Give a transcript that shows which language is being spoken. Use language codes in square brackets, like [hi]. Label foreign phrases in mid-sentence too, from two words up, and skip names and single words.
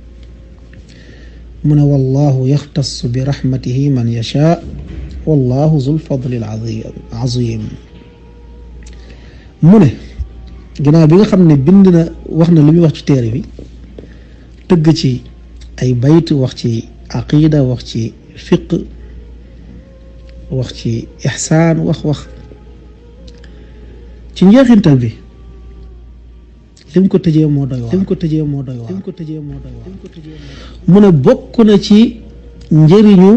[ar] من والله يختص برحمته من يشاء والله ذو الفضل العظيم [wo] mu ne ginnaaw bi nga xam ne bind na wax na li muy wax ci téere bi tëgg ci ay bayt wax ci aqida wax ci fiq wax ci ixsaan wax ci njeexintal bi lim ko tëjee moo doy waar mu ne bokk na ci njëriñu